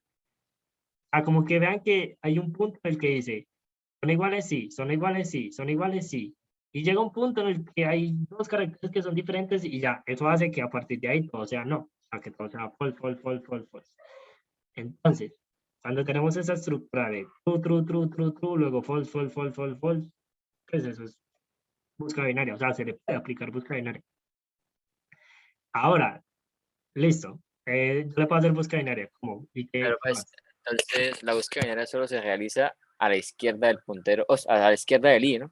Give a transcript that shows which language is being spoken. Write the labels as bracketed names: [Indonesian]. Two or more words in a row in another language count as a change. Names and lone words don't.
[Spanish] Como que vean que hay un punto en el que dice, son iguales, sí, son iguales, sí, son iguales, sí. Y llega un punto en el que hay dos caracteres que son diferentes y ya, eso hace que a partir de ahí todo sea no, o sea, que todo sea [English] false, false, false, false, false. [Spanish] Entonces, cuando tenemos esa estructura de [English] true, true, true, true, true, [Spanish] luego [English] false, false, false, false, false, [Spanish] pues eso es busca binaria, o sea, se le puede aplicar busca binaria. Ahora, listo, yo le puedo hacer busca binaria, ¿cómo? ¿Y Pero qué pues, más? entonces la búsqueda binaria solo se realiza a la izquierda del puntero, o sea, a la izquierda del i, ¿no?